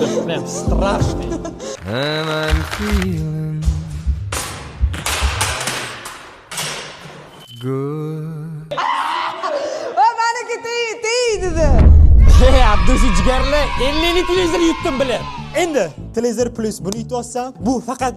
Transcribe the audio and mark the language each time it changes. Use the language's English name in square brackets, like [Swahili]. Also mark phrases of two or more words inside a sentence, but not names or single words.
[Russian] Прям страшно. [English] And I'm feeling good. [Uzbek] Meniki tegdi. Hey, Abdushi jigarlar, 50 televizor yutdim bilan. Endi televizor plus buni yutib olsam, bu faqat